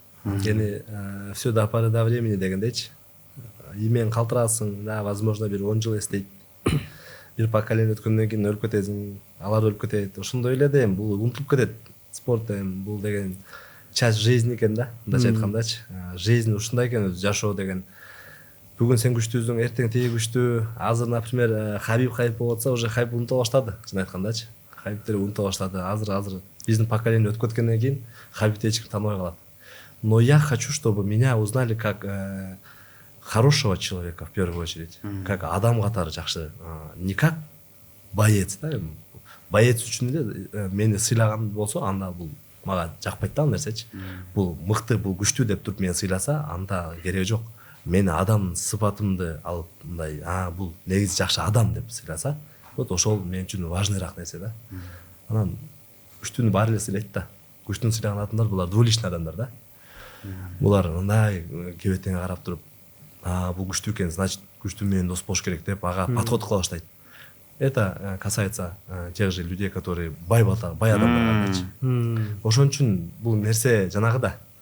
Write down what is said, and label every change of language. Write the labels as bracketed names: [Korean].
[Russian] Эми всё до поры до времени [Kyrgyz] дегендейчи. Имен калтырасың, да, возможно, бир 10 жыл эстейт. Бир поколение өткөндөн кийин өлүп кетесиң, алар өлүп кетет. Ошондой эле да, эми бул унутулуп кетет. Спорт эми бул деген [Russian] часть жизни [Kyrgyz] экен да, мындайча айткандачы. [Russian] Жизнь [Kyrgyz] ушундай экен, жашоо деген. Бүгүн сен күчтүүсүң, эртең тиги күчтүү. Азыр, например, Хабиб хайп болуп атса, уже хайп унутула баштады, чын айткандачы. Хабибтер унутула баштады. Азыр биздин поколение өтүп кеткенден кийин Хабибти эч ким тааныбай калат. [Russian] Но я хочу, чтобы меня узнали как хорошего человека в первую очередь, как [Kyrgyz] адам катары жакшы, [Russian] не как боец, да. [Kyrgyz] Боец үчүн эле мени сыйлаган болсо, анда бул мага жакпайт да ал нерсечи. Бул мыкты, бул күчтүү деп туруп мени сыйласа, анда кереги жок. Мени адам сыпатымды алып мындай, бул негизи жакшы адам деп сыйласа, вот ошол мен үчүн важныйраак нерсе да. Анан күчтүүнү баары эле сыйлайт да. Күчтүүнү сыйлаган адамдар булар двуличный адамдар да. Булар мындай кебетеңе карап туруп, бул күчтүү экен, значит күчтүү менен дос болуш керек деп ага подход кыла баштайт. [Russian] Это касается тех же людей, которые [Kyrgyz] бай адамдар. Ошон үчүн бул нерсе жанагыда.